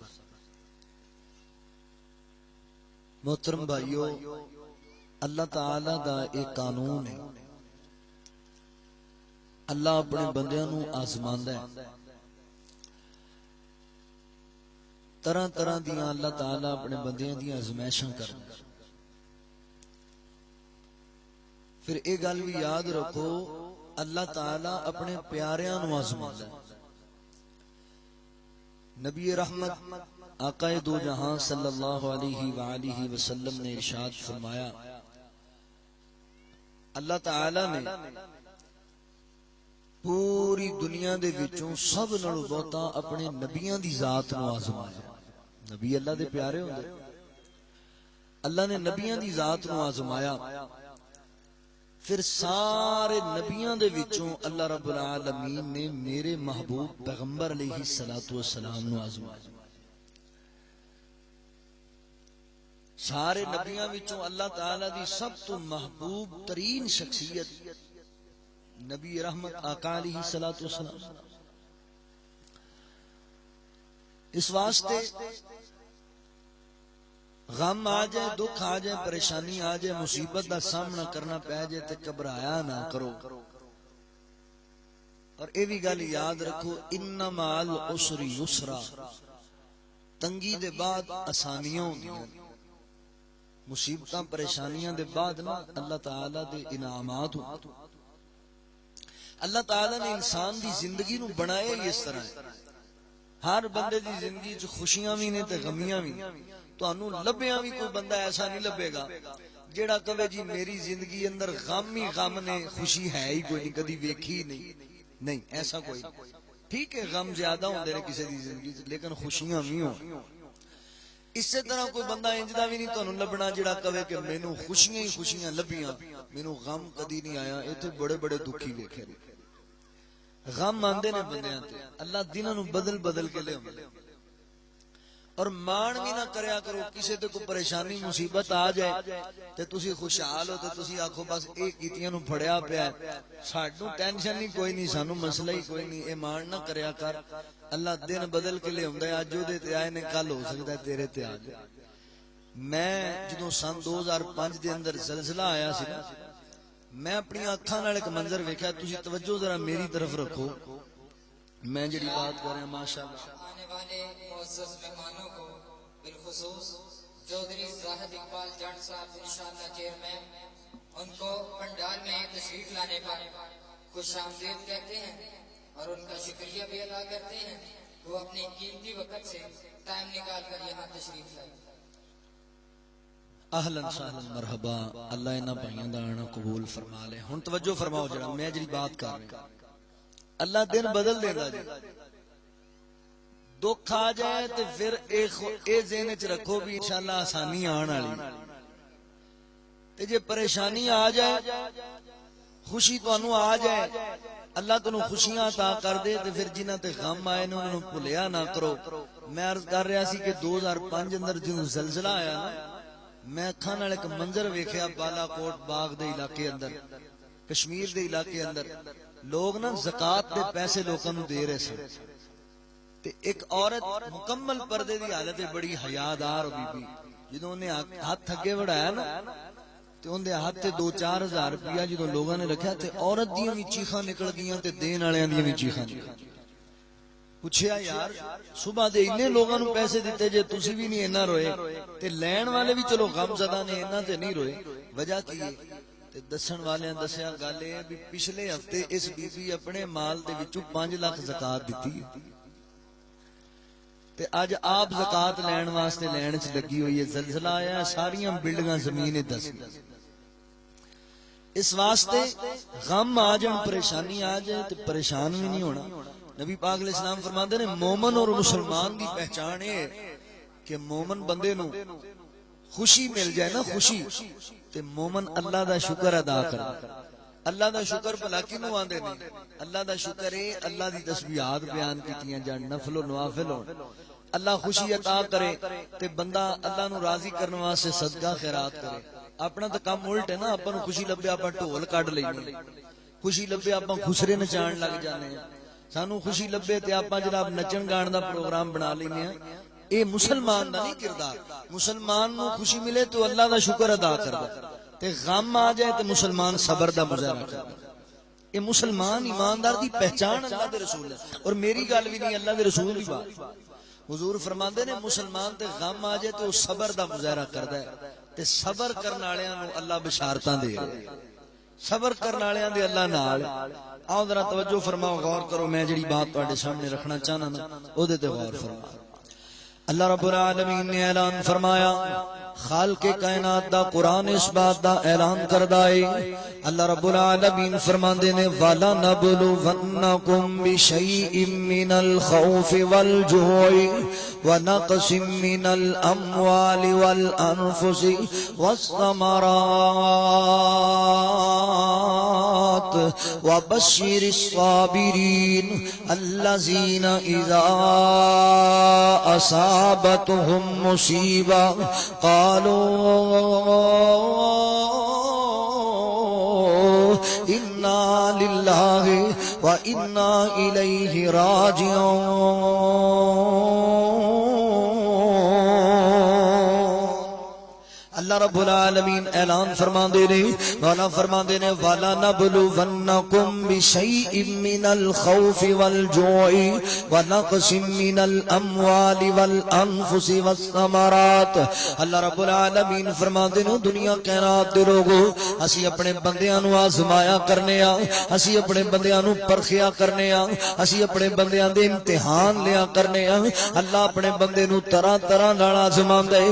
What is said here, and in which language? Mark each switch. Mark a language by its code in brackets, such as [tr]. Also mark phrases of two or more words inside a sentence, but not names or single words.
[pa] محترم بھائیو، اللہ تعالی دا ایک قانون ہے، اللہ اپنے بندیاں نو آزماندا ہے۔ طرح طرح دیاں اللہ تعالی اپنے بندیاں دیاں آزمائشاں کردا۔ پھر ایک گل بھی یاد رکھو، اللہ تعالی اپنے پیاریاں نو آزماندا ہے۔ نبی رحمت آقا دو جہاں [ar] صلی اللہ علیہ وآلہ وسلم [pa] نے ارشاد فرمایا، اللہ تعالی نے پوری دنیا دے وچوں سب نالوں بہتا اپنے نبیاں دی ذات نو آزمایا۔ نبی اللہ دے پیارے ہوندے، اللہ نے نبیاں دی ذات نو آزمایا۔ پھر سارے نبیاں دے وچوں [ar] اللہ رب العالمین [pa] نے میرے محبوب پیغمبر علیہ السلام نو آزمایا۔ سارے نبیاں وچوں اللہ تعالی دی سب تو محبوب ترین شخصیت نبی رحمت آقا [ar] علیہ السلام۔ [pa] اس واسطے غم آ جائے، دکھ آ جائے، پریشانی آ جائے، مصیبت دا سامنا کرنا پہ جائے تے گھبرایا نہ کرو۔ اور اے بھی گل یاد رکھو، [ar] ان مع العسر یسرا، [pa] تنگی دے بعد آسانیاں ہوندیاں، مصیبتاں پریشانیاں دے بعد نا اللہ تعالی دے انعامات ہوندے۔ اللہ تعالی نے انسان دی زندگی نو بنایا ہی اس طرح ہے، ہر بندے دی زندگی چ خوشیاں بھی نے تے غمیاں بھی۔ تانوں لبیاں بھی کوئی بندہ ایسا نہیں لبے گا جیڑا کہے جی میری زندگی اندر غم ہی غم نے، خوشی ہے ہی کوئی نہیں، کدی ویکھی نہیں، ایسا کوئی نہیں۔ ٹھیک ہے غم زیادہ ہوندے نے کسی دی زندگی لیکن خوشیاں بھی ہوں۔ اسی طرح کوئی بندہ انجدا بھی نہیں تانوں لبنا جیڑا کہے کہ مینوں خوشیاں ہی خوشیاں لبیاں، مینوں غم کدی نہیں آیا۔ ایتھے بڑے بڑے دکھی ویکھے نے، غم آندے نے بندیاں تے، اللہ دناں نو بدل بدل کے لے آندے۔ اور مان بھی نہ کریا کرو، کسی تے کوئی پریشانی مصیبت آ جائے تے تسی خوشحال ہو تے تسی آکھو بس اے کیتیاں نو پھڑیا پیا ہے، سانوں ٹینشن ہی کوئی نہیں، سانوں مسئلہ ہی کوئی نہیں۔ اے مان نہ کریا کر، اللہ دن بدل کے لے آندا ہے، اج اودے تے آئے نے کل ہو سکدا ہے تیرے تے آ جائے۔ میں جدوں سن 2005 دے اندر زلزلہ آیا سی نا، میں اپنی اکھاں نال ایک منظر ویکھیا، تسی توجہ ذرا میری طرف رکھو، میں جڑی بات کر رہا ہوں ماشاءاللہ۔ [ur] آنے والے معزز مہمانوں کو بالخصوص چودھری زاہد اقبال جٹ صاحب انشاءاللہ چیئرمین، ان کو پنڈال میں تشریف لانے پر خوش آمدید کہتے ہیں اور ان کا شکریہ بھی ادا کرتے ہیں. وہ اپنے قیمتی وقت سے ٹائم نکال کر یہاں تشریف لائے. [ar] اہلاً سہلاً مرحبا. [pa] اللہ انہاں بھائیاں دا آنا قبول فرما لے. ہن توجہ فرماؤ جڑا میں جڑی بات کر رہا ہوں. اللہ دن بدل دیندا جی. دکھ آ جائے تے پھر اے ذہن وچ رکھو بھی انشاءاللہ آسانی آن والی. تے جے پریشانی آ جائے خوشی تانوں آ جائے اللہ تانوں خوشیاں عطا کر دے تے پھر جنہاں تے غم آئے نے انہاں نوں بھولیا نہ کرو. میں عرض کر رہا سی کہ 2005 اندر جدوں زلزلہ آیا نا میں اکھاں نال ایک منظر ویکھیا بالا کوٹ باغ دے علاقے اندر کشمیر دے علاقے اندر لوگ نا زکات دے پیسے لوکاں نوں دے رہے سن تے ایک عورت مکمل پردے دی حالت بڑی حیادار بی بی جدوں نے ہاتھ اگے بڑھایا نا تے اون دے ہاتھ تے 2-4 ہزار روپیہ جدوں لوگاں نے رکھیا تے عورت دیاں وی چیخاں نکل گئیاں تے دین والیاں دیاں وی چیخاں نکل گئیاں. پوچھیا یار صبح دے اننے لوگاں نوں پیسے دتے جے تسی بھی نہیں اینا روئے تے لین والے بھی چلو غم زدہ نے اینا تے نہیں روئے. وجہ کی ہے تے دسن والیاں دسیا گل اے بھی پچھلے ہفتے اس بی بی اپنے مال دے وچوں 5 لاکھ زکات دتی ہے تے اج آپ زکات لین واسطے لین چ لگی ہوئی ہے. زلزلہ آیا ساریاں بلڈنگاں زمین دس اس واسطے غم آ جان پریشانی آ جائے تے پریشان بھی نہیں ہونا. نبی پاک [ar] علیہ السلام [pa] فرماتے ہیں مومن اور مسلمان دی پہچان ہے کہ مومن بندے نو خوشی مل جائے نا خوشی تے مومن اللہ دا شکر ادا کرے. اللہ دا شکر بھلا کینوں آندے نے اللہ دا شکر ہے اللہ دی تسبیحات بیان کیتیاں جان نفل و نوافل ہون اللہ خوشی عطا کرے تے بندہ اللہ نو راضی کرنے واسطے صدقہ خیرات کرے. اپنا تو کام الٹ ہے نا اپن خوشی لبے اپن ڈھول کڈ لینے خوشی لبے اپن خسرے نچان لگ جانے سانو خوشی لبے تے اپن جناب نچن گان دا پروگرام بنا لینے ہیں. اے مسلمان دا نہیں کردار. مسلمان نو خوشی ملے تو اللہ دا شکر ادا کردا تے غم آ جائے تے مسلمان صبر دا مظاہرہ کردا. اے مسلمان ایماندار دی پہچان اللہ دے رسول ہے. اور میری گل بھی نہیں اللہ دے رسول دی بات. حضور فرماندے نے مسلمان تے غم آ جائے تو صبر دا مظاہرہ کردا ہے تے صبر کرن والیاں نو اللہ بشارتاں دے صبر کرن والیاں دے اللہ نال. آؤ ذرا توجہ فرماؤ غور کرو میں جڑی بات تواڈے سامنے رکھنا چاہنا نا او دے تے غور فرماؤ. [ar] اللہ رب العالمین [pa] نے اعلان فرمایا خالق کائنات دا قرآن اس بات دا اعلان کردا ہے. [ar] اللہ رب العالمین [pa] فرماندے نے [ar] والا نبلونکم بشیء من الخوف والجوع ونقص من الاموال والانفس والثمرات وبشر الصابرین الذین اذا اصابتهم مصیبہ قالوا انا للہ وانا الیہ راجعون. [pa] اللہ رب العالمین اعلان فرماندے نے والا فرماندے نے [ar] والا نبلونکم بشیء من الخوف والجوع ونقص من الاموال والانفس والثمرات. اللہ رب العالمین [pa] فرماندے نے دنیا کائنات دے لوگو اسی اپنے بندیاں نو آزمایا کرنے آ اسی اپنے بندیاں نو پرکھیا کرنے آ اسی اپنے بندیاں دے امتحان لیا کرنے آ. اللہ اپنے بندے نو طرح طرح نال آزماندا ہے.